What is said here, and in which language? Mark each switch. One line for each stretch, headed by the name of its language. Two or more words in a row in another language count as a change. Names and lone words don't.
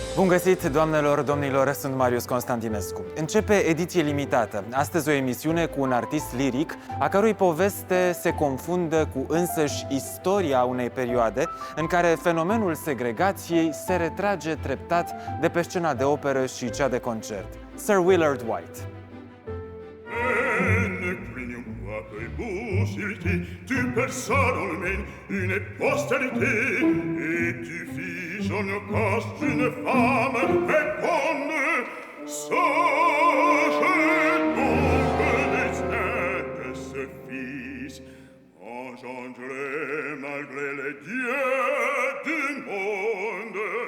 Romanian: găsit, doamnelor, domnilor, sunt Marius Constantinescu. Începe Ediție limitată. Astăzi o emisiune cu un artist liric, a cărui poveste se confundă cu însăși istoria unei perioade în care fenomenul segregației se retrage treptat de pe scena de operă și cea de concert.
English: Sir Willard White.
French: Tu personnes humaines, une postérité, et tu figes en caste une femme féconde. Sache donc le destin de ce fils, engendré malgré les dieux du monde.